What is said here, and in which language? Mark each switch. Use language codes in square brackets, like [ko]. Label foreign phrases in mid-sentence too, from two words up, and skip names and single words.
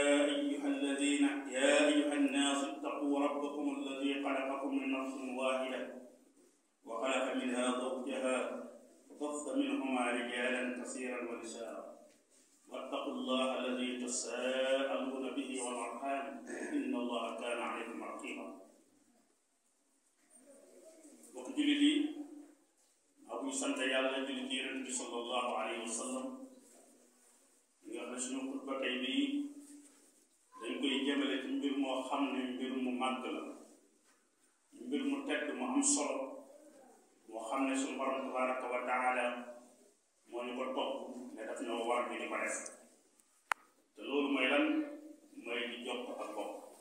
[ar] أيها الناس اتقوا ربكم الذي خلقكم من نفس واحدة وخلق منها زوجها وبث منهما رجالا كثيرا ونساء واتقوا الله الذي تساءلون به والأرحام إن الله كان عليكم رقيبا [wo] bokk jullit yi ak ñu sant yàlla jullit yi Yonent bi [ar] صلى الله عليه وسلم [wo] li nga xam ne suñu xutba tey bii dañ koy jëmale ci mbir moo xam ne mbir mu màgg la mbir mu tedd mu am solo moo xam ne suñu borom [ar] تبارك وتعالى [wo] moo ñu ko topp ne daf ñoo war bi di ko def te loolu mooy lan mooy di jokk ak bokk